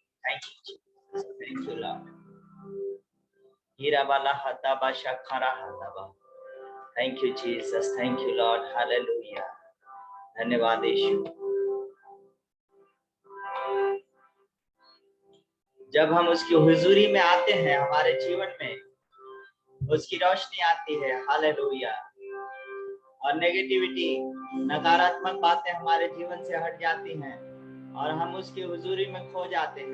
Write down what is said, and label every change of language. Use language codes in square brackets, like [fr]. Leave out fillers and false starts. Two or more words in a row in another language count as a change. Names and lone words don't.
[en] Thank you, Jesus. Thank you, Lord. Hirabala hataba shakara hataba. Thank you, Jesus. Thank you, Lord. Hallelujah. [hi] धन्यवाद यीशु। जब हम उसकी हुजूरी में आते हैं, हमारे जीवन में उसकी रोशनी आती है। हालेलुया। और नेगेटिविटी, नकारात्मक बातें हमारे जीवन से हट जाती हैं और हम उसकी हुजूरी में खो जाते हैं।